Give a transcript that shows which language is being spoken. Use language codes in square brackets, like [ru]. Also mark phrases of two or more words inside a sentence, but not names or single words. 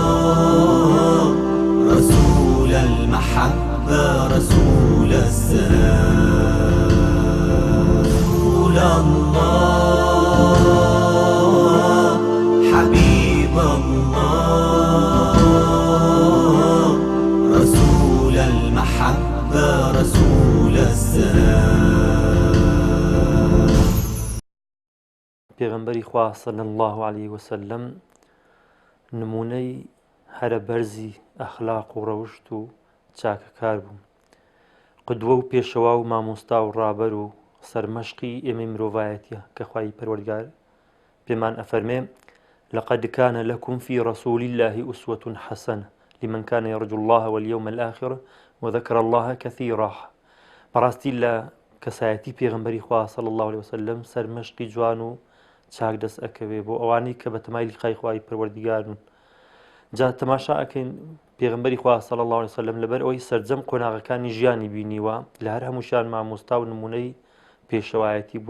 [ar] رسول المحبة رسول السلام رسول الله حبيب الله رسول المحبة رسول السلام [ckb] پێغەمبەری خوا [ar] صلی الله عليه وسلم [ckb] نمونەی هەرە بەرزی ئەخلاق و ڕەوشت و چاکەکار بوو، قودوە و پێشەوا و مامۆستا و ڕابەر و سەرمەشقی ئێمەی مرۆڤایەتیە کە خوای پەروەردگار پێمان ئەفەرمێ [ar] لقد كان لكم في رسول الله أسوة حسنة لمن كان يرجو الله واليوم الآخر وذكر الله كثيرا. [ckb] بەڕاستی لە کەسایەتی پێغەمبەری خوا [ar] صلی الله عليه وسلم [ckb] سەرمەشقی جوان و چاک دەست ئەکەوێ بۆ ئەوانەی کە بە تەمای لقای خوای پەروەردگارن. جا تەماشا ئەکەین پێغەمبەری خوا [ar] صلی الله عليه وسلم [ckb] لەبەر ئەوەی سەرجەم قۆناغەکانی ژیانی بینیوە لە هەر هەمووشیان مامۆستا و نمونەی پێشەوایەتی بووە.